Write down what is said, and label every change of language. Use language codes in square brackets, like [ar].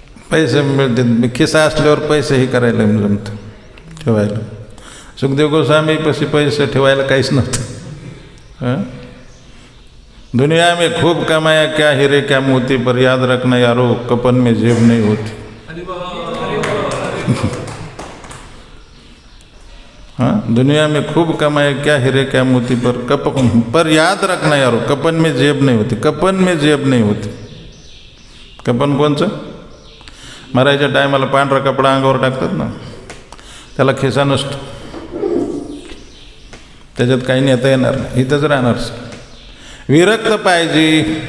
[mr] पैसे मिळतात. खिसा असल्यावर पैसे हे करायला जमतं ठेवायला. सुखदेव गोस्वामी पैसे ठेवायला काहीच नव्हतं. [hi] दुनिया में खूब कमाया क्या हीरे क्या मोती, पर याद रखना यारो कपन में जेब नहीं होती. हाँ, दुनिया में खूब कमाया क्या हीरे क्या मोती, पर याद रखना यारो कपन में जेब नहीं होती. कपन में जेब नहीं होती. [mr] कपन कोणचं? मरायच्या टायमाला पांढरा कपडा अंगावर टाकतात ना, त्याला खिसा नसतो. त्याच्यात काही नेता येणार नाही, इथंच राहणार. विरक्त पाहिजे.